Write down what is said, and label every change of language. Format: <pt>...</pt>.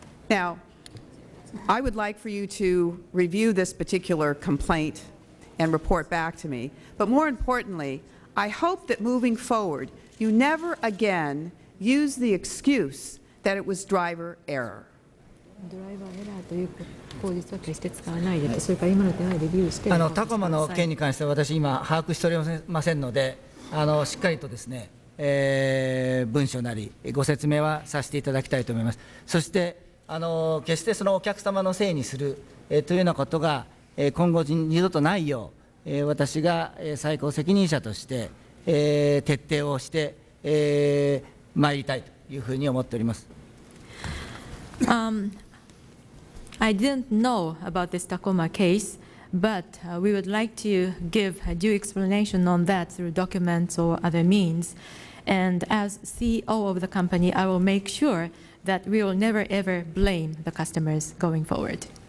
<en>Now, I would like for you to review this particular complaint and report back to me, but more importantly, I hope that moving forward, you never again use the excuse that it was driver error.</en> <ja>ドライバーエラーという口実は決して使わないで、それから今の点はレビューして。タコマの件に関しては私今把握しておりませんので、しっかりとですね、文書なりご説明はさせていただきたいと思います。そして決してそのお客様のせいにする、というようなことが、今後二度とないよう、私が、最高責任者として、徹底をして、参りたいというふうに思っております。</ja> <en>I didn't know about this Tacoma case, but we would like to give a due explanation on that through documents or other means. And as CEO of the company, I will make sure that we will never ever blame the customers going forward.</en>